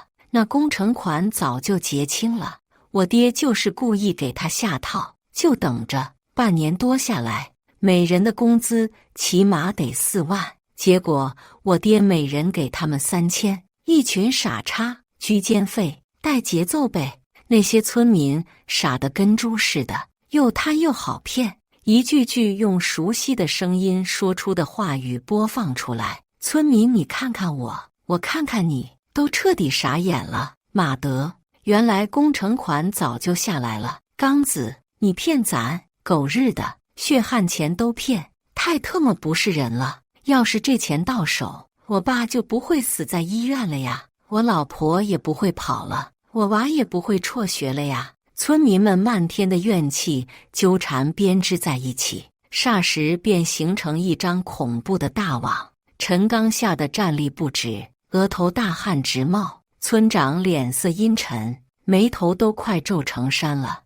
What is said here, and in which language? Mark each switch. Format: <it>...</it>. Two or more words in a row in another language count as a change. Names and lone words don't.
<zh>那工程款早就結清了，我爹就是故意給他下套，就等着。半年多下來，每人的工資起碼得4萬，結果我爹每人給他們3000，一群傻叉，居間費，帶節奏唄。那些村民傻得跟豬似的，又貪又好騙，一句句用熟悉的聲音說出的話語播放出來。村民你看看我，我看看你，都徹底傻眼了。媽的，原來工程款早就下來了。剛子，你騙咱！狗日的，血汗錢都騙，太特麼不是人了。要是這錢到手，我爸就不會死在醫院了呀，我老婆也不會跑了，我娃也不會輟學了呀。村民們漫天的怨氣糾纏編織在一起，霎時便形成一張恐怖的大網。陳剛嚇得站立不止， 額頭大汗直冒。村長臉色陰沉，眉頭都快皺成山了。</zh>